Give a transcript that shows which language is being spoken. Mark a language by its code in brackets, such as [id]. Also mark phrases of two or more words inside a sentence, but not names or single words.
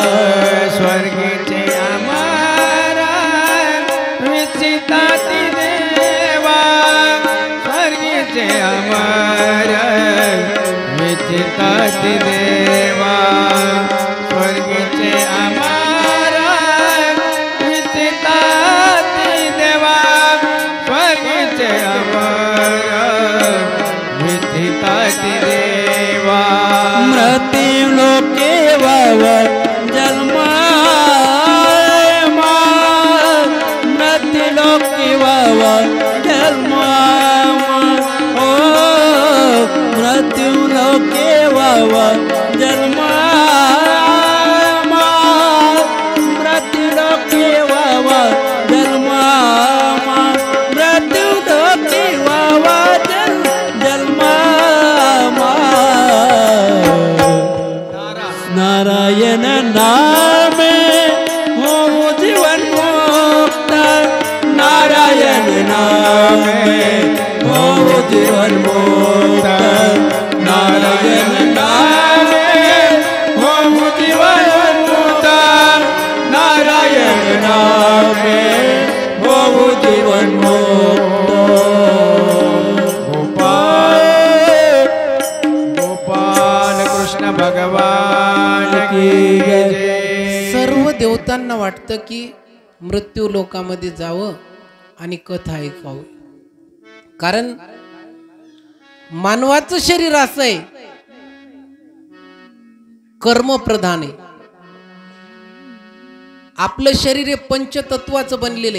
[mr] स्वर्गीचे अमर विचिताती देवा, स्वर्गीचे अमर विचिताती देवा, स्वर्गीचे अमर विचिताती देवा, स्वर्गीचे अमर विचिताती देवा. मृत्यू लोके वावा जन्मा, मृत्यू लोके वावा जन्मा, ओ मृत्यू लोके वावा जन्मा, मृत्यू लोके वावा जन्मा, मृत्यू लोके वावा जन्मा. नारायण नामे हो जीवन मुक्त, नारायण नामे हो जीवन मुक्त, नारायण नामे हो जीवन मुक्त, नारायण नामे हो जीवन मुक्त. [hi] गोपाल कृष्ण भगवान की जय. [mr] सर्व देवतांना वाटतं की मृत्यू लोकामध्ये जावं आणि कथा ऐकावं. कारण मानवाचं शरीर असं आहे, कर्मप्रधान आहे. आपलं शरीर हे पंचतत्वाचं बनलेलं आहे.